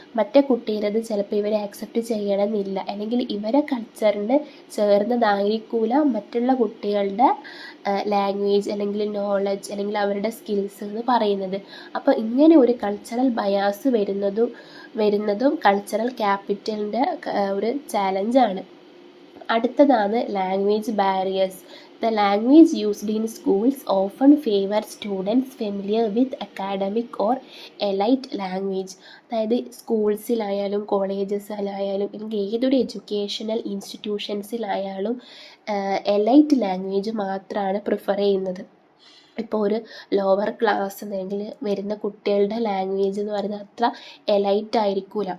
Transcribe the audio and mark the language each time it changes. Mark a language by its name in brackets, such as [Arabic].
[Malayalam] മറ്റേ കുട്ടിയിലത് ചിലപ്പോൾ ഇവരെ ആക്സെപ്റ്റ് ചെയ്യണമെന്നില്ല, അല്ലെങ്കിൽ ഇവരെ കൾച്ചറിന് ചേർന്നതായിരിക്കില്ല മറ്റുള്ള കുട്ടികളുടെ ലാംഗ്വേജ് അല്ലെങ്കിൽ നോളജ് അല്ലെങ്കിൽ അവരുടെ സ്കിൽസ് എന്ന് പറയുന്നത്. അപ്പോൾ ഇങ്ങനെ ഒരു കൾച്ചറൽ ബയാസ് വരുന്നതും കൾച്ചറൽ ക്യാപിറ്റലിൻ്റെ ഒരു ചാലഞ്ചാണ്. അടുത്തതാണ് language barriers. [English] The language used in schools often favors students familiar with academic or elite language. [Malayalam] അതായത് സ്കൂൾസിലായാലും കോളേജസിലായാലും അല്ലെങ്കിൽ ഏതൊരു എഡ്യൂക്കേഷണൽ ഇൻസ്റ്റിറ്റ്യൂഷൻസിലായാലും എലൈറ്റ് ലാംഗ്വേജ് മാത്രമാണ് പ്രിഫർ ചെയ്യുന്നത്. ഇപ്പോൾ ഒരു ലോവർ ക്ലാസ് അല്ലെങ്കിൽ വരുന്ന കുട്ടികളുടെ ലാംഗ്വേജ് എന്ന് പറയുന്നത് അത്ര എലൈറ്റ് ആയിരിക്കില്ല.